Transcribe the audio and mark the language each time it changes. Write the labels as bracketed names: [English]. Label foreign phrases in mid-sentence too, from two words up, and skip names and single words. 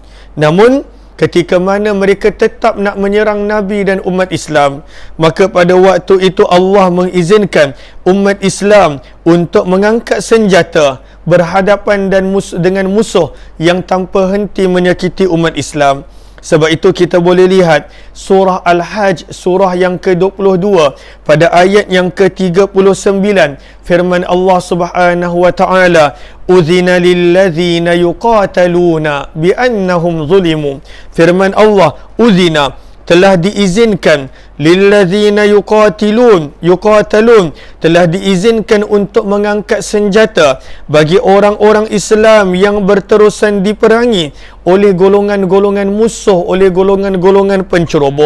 [Malay] Namun ketika mana mereka tetap nak menyerang Nabi dan umat Islam, maka pada waktu itu Allah mengizinkan umat Islam untuk mengangkat senjata berhadapan dengan musuh yang tanpa henti menyakiti umat Islam. Sebab itu kita boleh lihat surah Al-Hajj, surah yang ke-22 pada ayat yang ke-39, firman Allah [Arabic] سبحانه وتعالى, "أذن للذين يقاتلون بأنهم ظلموا." [Malay] Firman Allah, udzina, telah diizinkan, [Arabic] للذين يقاتلون, [Malay] telah diizinkan untuk mengangkat senjata bagi orang-orang Islam yang berterusan diperangi oleh golongan-golongan musuh, oleh golongan-golongan penceroboh.